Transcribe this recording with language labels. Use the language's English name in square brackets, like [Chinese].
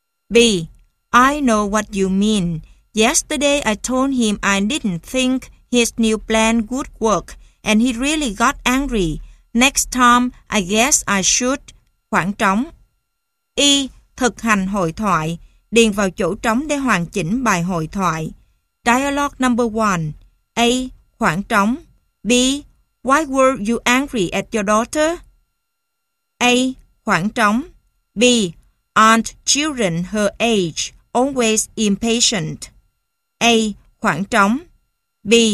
[English] B. I know what you mean. Yesterday I told him I didn't think his new plan would work and he really got angry. Next time I guess I should [Vietnamese] khoảng trống. E. Thực hành hội thoại. Điền vào chỗ trống để hoàn chỉnh bài hội thoại. [English] Dialogue number 1. A. [Vietnamese] Khoảng trống. [English] B. Why were you angry at your daughter? A. [Vietnamese] Khoảng trống. [English] B. Aren't children her age always impatient? A. [Vietnamese] Khoảng trống. [English] B.